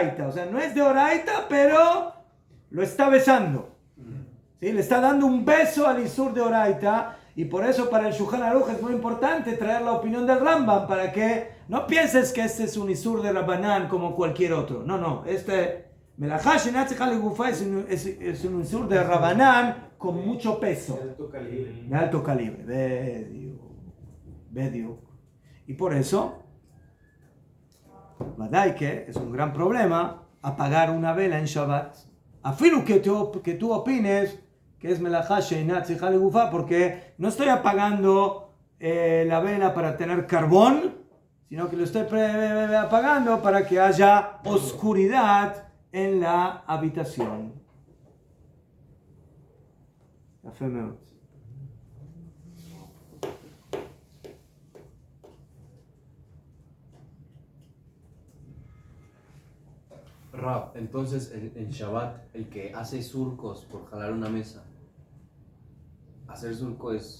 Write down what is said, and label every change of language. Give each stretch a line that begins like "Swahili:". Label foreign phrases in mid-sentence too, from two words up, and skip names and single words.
Spanish: O sea, no es de oraita, pero lo está besando. ¿Sí? Le está dando un beso al isur de oraita. Y por eso para el Shulchan Aruch es muy importante traer la opinión del Rambam, para que no pienses que este es un isur de rabanán como cualquier otro. No. Este
Hebrew: מלאכה שאינה צריכה לגופה
Spanish: es un isur de rabanán con mucho peso. De alto calibre. Bedio. Y por eso, vadai que es un gran problema apagar una vela en Shabbat. Afilu que tú opines que es
Hebrew: מלאכה שאינה צריכה לגופה,
Spanish: porque no estoy apagando la vela para tener carbón, sino que lo estoy apagando para que haya oscuridad en la habitación. Rab, entonces en Shabbat, el que hace surcos por jalar una mesa, hacer surco es...